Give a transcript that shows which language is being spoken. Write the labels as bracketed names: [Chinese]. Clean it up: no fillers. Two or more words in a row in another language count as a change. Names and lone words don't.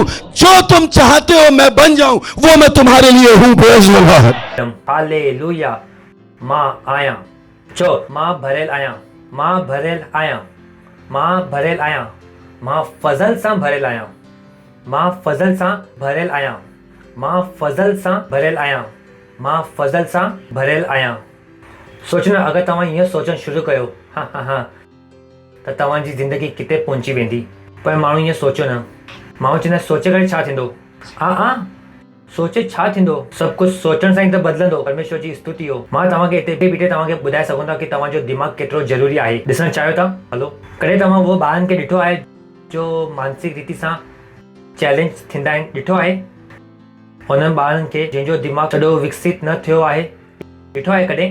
[Hindi] जो तुम चाहते हो मैं बन जाऊं वो मैं तुम्हारे लिए हूँ। [English] Praise the Lord. [Sindhi] हालेलुया। मां आहियां। चो मां भरियल आहियां, मां भरियल आहियां, मां भरियल आहियां, मां फज़ल सां भरियल आहियां, मां फज़ल सां भरियल आहियां, मां फज़ल सां भरियल आहियां, मां फज़ल सां भरियल आहियां। सोचना, अगर तव्हां हीअं सोचणु शुरू कयो त तव्हांजी ज़िंदगी किथे पहुची वेंदी। पर माण्हू हीअं सोचियो न। माण्हू चवंदा सोचे करे छा थींदो? सोचे छा थींदो? सभु कुझु सोचण सां ई त बदिलंदो। परमेश्वर जी स्तुति हो। मां तव्हांखे हिते बीठे तव्हांखे ॿुधाए सघूं था कि तव्हांजो दिमाग़ केतिरो ज़रूरी आहे। ॾिसणु चाहियो था? हलो, कॾहिं तव्हां उहो ॿारनि खे ॾिठो आहे जो मानसिक रीति सां चैलेंज थींदा आहिनि? ॾिठो आहे उन्हनि ॿारनि खे जंहिंजो दिमाग़ सॼो विकसित न थियो आहे? ॾिठो आहे कॾहिं?